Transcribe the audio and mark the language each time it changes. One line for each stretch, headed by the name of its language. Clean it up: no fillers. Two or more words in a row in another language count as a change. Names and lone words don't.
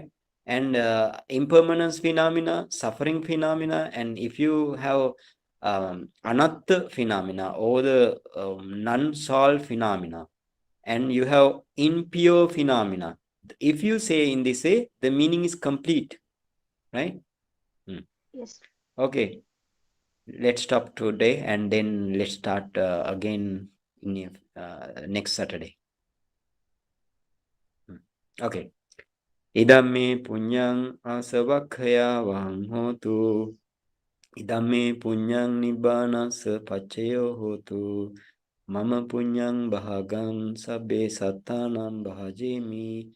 English: And impermanence phenomena, suffering phenomena, and if you have anatta phenomena or the non-solved phenomena, and you have impure phenomena. If you say in this way, the meaning is complete, right? Hmm. Yes. Okay, let's stop today and then let's start again in next Saturday. Hmm. Okay.
Pali: Idame punyang asavakkhaya vang hotu. Idame punyang nibbana sapachayo hotu. Mama punyang bahagang sabbe sattanam bahajemi.